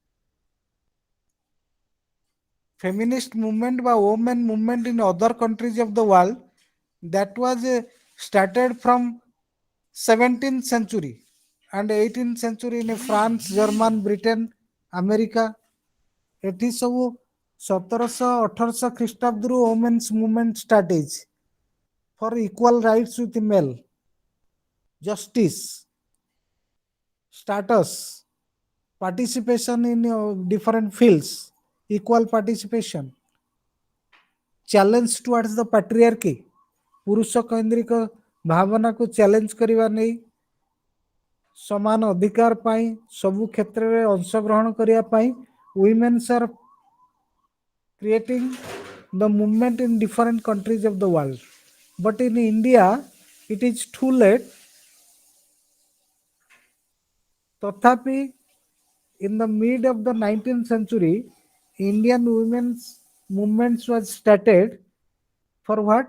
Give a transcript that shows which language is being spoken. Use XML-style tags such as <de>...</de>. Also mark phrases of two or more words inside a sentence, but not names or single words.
<en>Feminist movement by women movement in other countries of the world, that was started from 17th century and 18th century in France, German, Britain, America.</en> <or>ଏଠି ସବୁ 1700-1800 ଖ୍ରୀଷ୍ଟାବ୍ଦରୁ</or> <en>women's movement start ହେଇଛି for equal rights with male, justice, status, participation in different fields, equal participation, challenge towards the patriarchy,</en> <or>ପୁରୁଷ କୈନ୍ଦ୍ରିକ ଭାବନାକୁ ଚ୍ୟାଲେଞ୍ଜ କରିବା ନେଇ, ସମାନ ଅଧିକାର ପାଇଁ, ସବୁ କ୍ଷେତ୍ରରେ ଅଂଶଗ୍ରହଣ କରିବା ପାଇଁ</or> <en>women's are creating the movement in different countries of the world. But in India, it is too late. तथापि in the mid of the 19th century, Indian women's movements was started for what?</en>